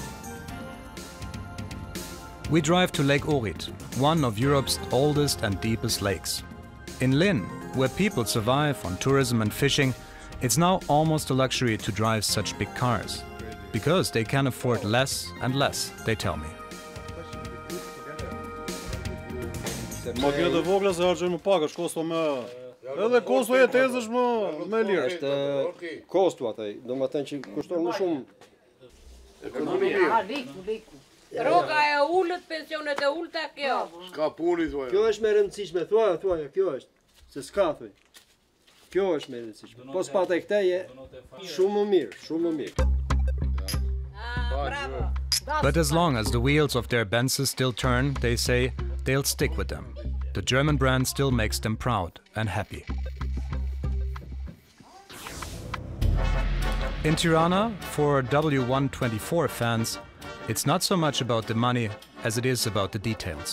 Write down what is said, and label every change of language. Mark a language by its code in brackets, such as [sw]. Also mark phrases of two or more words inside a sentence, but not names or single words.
[en] We drive to Lake Ohrid, one of Europe's oldest and deepest lakes. In Lynn, where people survive on tourism and fishing, it's now almost a luxury to drive such big cars, because they can afford less and less, they tell me. [sq] Makinat e vogla se harxojnë më pak, është kosto më... Edhe kosto e jetesë është më lirë. Është kosto atë, domethënë që kushton më shumë. Ekonomia. Rroga e ulët, pensionet e ulta kjo. S'ka puni thuaj. Kjo është më e rëndësishme, thuaj, kjo është. Se s'ka thuaj. Kjo është më e rëndësishme. Po s'pata e këtej shumë më mirë, shumë më mirë. Bravo. [en] But as long as the wheels of their Benzes still turn, they say, they'll stick with them. The German brand still makes them proud and happy. In Tirana, for W124 fans, it's not so much about the money as it is about the details.